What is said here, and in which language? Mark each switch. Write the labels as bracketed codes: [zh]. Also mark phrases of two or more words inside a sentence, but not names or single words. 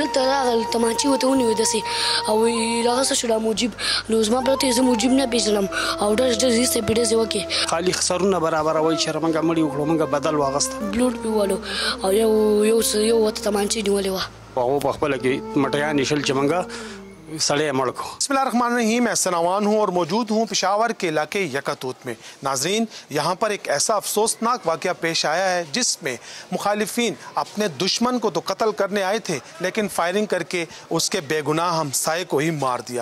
[ps] دلته راغل تمانچې ورته ونیوې داسې او هغه څه شو دا موجب نو زما پلار ته زه موجب نه پېژنم او ډز ایسته پې ډزې وکړې. خالي سرونه برابروي چې موږ مړي وکړو موږ بدل واغسته بلوډ پې ووالو او یو ورته تمانچې نیولې وه هغه په خپله کې مټیان ایښل چې موږ سڑے مڑ کو. [ar] بسم اللہ الرحمن الرحیم. [ur] میں احسن عوان ہوں اور موجود ہوں پشاور کے علاقے یکاتوت میں. ناظرین یہاں پر ایک ایسا افسوسناک واقعہ پیش آیا ہے جس میں مخالفین اپنے دشمن کو تو قتل کرنے آئے تھے لیکن فائرنگ کر کے اس کے بے گناہ ہمسائے کو ہی مار دیا.